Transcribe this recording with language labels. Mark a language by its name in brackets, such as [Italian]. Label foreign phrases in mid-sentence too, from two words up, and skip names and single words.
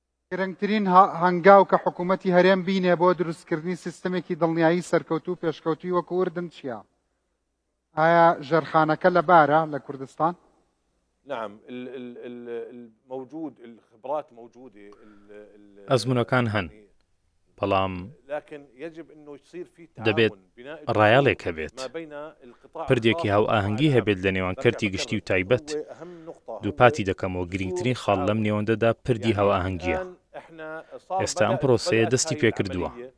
[Central Kurdish] گرنگترین هەنگاو کە حکوومەتی هەرێم بینێ بۆ دروستکردنی سیستەمێکی دڵنیایی سەرکەوتو و پێشکەوتوی وەکو ئوردن چییە؟ ئایا ژەرخانەکە لەبارە لە کوردستان؟ [Arabic] نعم الموجود الخبرات موجودة [Central Kurdish] ئەزمونەکان هەن بەڵام دەبێت ڕایەڵێک هەبێت پردێکی هاو ئاهەنگی هەبێت لە نێوان کەرتی گشتی و تایبەت دووپاتی دەکەمەوە گرنگترین خاڵ لەم نێوەندەدا پردی هاو ئاهەنگیە ئێستا ئەم پرۆسەیە دەستی پێکردووە